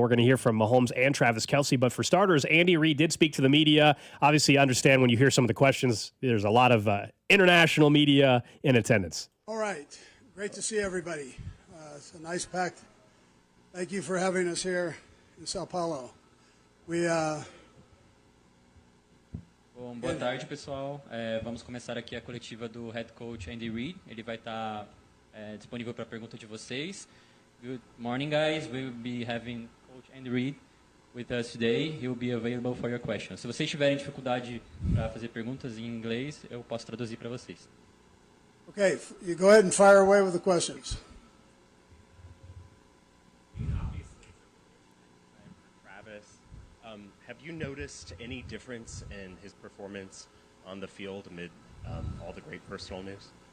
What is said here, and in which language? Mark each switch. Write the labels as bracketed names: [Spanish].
[English] We're going to hear from Mahomes and Travis Kelce. But for starters, Andy Reid did speak to the media. Obviously, I understand when you hear some of the questions, there's a lot of international media in attendance. All right. Great to see everybody. It's a nice packed. Thank you for having us here in Sao Paulo. [Portuguese] Bom, boa tarde, pessoal. Vamos começar aqui a coletiva do head coach Andy Reid. Ele vai estar disponível para a pergunta de vocês. [English] Good morning, guys. We will be having Coach Andy Reid with us today. He will be available for your questions. [Portuguese] Se vocês tiverem dificuldade para fazer perguntas em inglês, eu posso traduzir para vocês. [English] Okay, you go ahead and fire away with the questions. Travis, have you noticed any difference in his performance on the field amid all the great personal news?